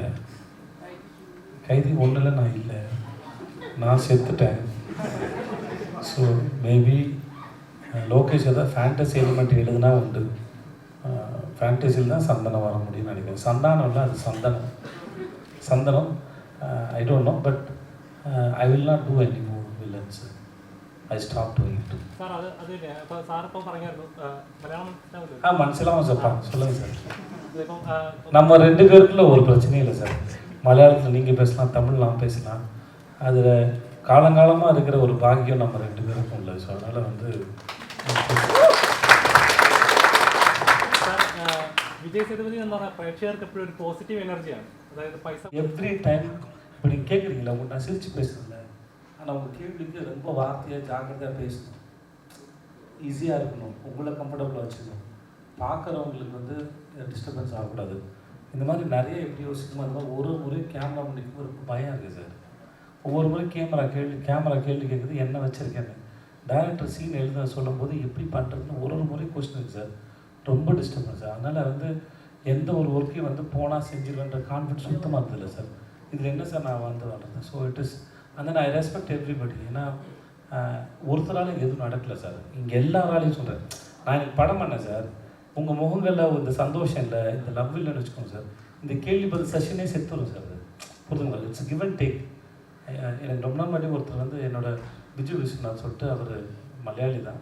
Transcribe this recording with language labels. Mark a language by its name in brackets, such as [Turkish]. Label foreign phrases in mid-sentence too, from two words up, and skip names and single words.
[Tamil] கைதி 1 நான் இல்லை, நான் செத்துட்டேன். [English] so maybe [Tamil] லோகேஷ் ஏதாவது [English] fantasy element [Tamil] எழுதுனா உண்டு. ஃபேண்டசியில் தான் சந்தனம் வர முடியும்னு நினைக்கிறேன். சந்தானம் இல்லை, அது சந்தனம். [English] I don't know, but I will not do any more villains. I stop doing it. [Malayalam] മനസ്സിലാവും சார். [Tamil] சொல்லுங்கள் சார். நம்ம 2 பேருக்குள்ள ஒரு பிரச்சனையும் இல்லை சார். மலையாளத்தில் நீங்கள் பேசலாம், தமிழ் நாம் பேசலாம். அதில் காலங்காலமாக இருக்கிற ஒரு பாக்கியம் நம்ம 2 பேருக்கும் இல்லை. ஸோ அதனால் [Malayalam] விஜய் சேதுபதி എന്ന് പറഞ്ഞാൽ പ്രേക്ഷകർക്ക് എപ്പോഴും ഒരു പോസിറ്റീവ് എനർജിയാണ്. അതായത് പൈസ [English] every time [Tamil] இப்போ நீங்கள் கேட்குறீங்களா, உங்கள் நான் சிரித்து பேசுகிறேன்ல, ஆனால் உங்கள் கேள்விக்கு ரொம்ப வார்த்தையாக ஜாக்கிரதையாக பேசணும், ஈஸியாக இருக்கணும், உங்களை கம்ஃபர்டபுளாக வச்சுக்கணும், பார்க்குறவங்களுக்கு டிஸ்டர்பன்ஸ் ஆகக்கூடாது. இந்த மாதிரி நிறைய எப்படி யோசிக்குமா இருந்தால் ஒரு முறை கேமரா பண்ணிக்கும் ஒரு பயம் இருக்குது சார். ஒவ்வொரு முறை கேமரா கேள்வி கேட்குது, என்ன வச்சுருக்கேன்னு. டைரக்டர் சீன் எழுத சொல்லும்போது எப்படி பண்ணுறதுன்னு ஒரு முறை கொஸ்டின் இருக்குது சார். ரொம்ப டிஸ்டர்பன்ஸ். அதனால் எந்த ஒரு ஒர்க்கையும் போனால் செஞ்சிருவேன்ற கான்ஃபிடன்ஸ் சுத்தமாக இருந்ததில்லை சார். இதில் என்ன சார் நான் வளர்றேன். [English] So it is I respect everybody. [Tamil] ஏன்னா ஒருத்தராலையும் எதுவும் நடக்கலை சார். இங்கே எல்லாராலையும் சொல்கிறேன். நான் எனக்கு படம் பண்ணேன் சார். உங்கள் முகங்களில் இந்த சந்தோஷம் இல்லை, இந்த லவ் இல்லைன்னு வச்சுக்கோங்க சார். இந்த கேள்வி பதில் செஷனே செத்துரும் சார். அது புரிதுங்களா? [English] It's give and take. [Tamil] எனக்கு ரொம்ப நாள் முன்னாடி ஒருத்தர் என்னோட பிஜு விஸ்வநாத் சொல்லிட்டு, அவர் மலையாளி தான்.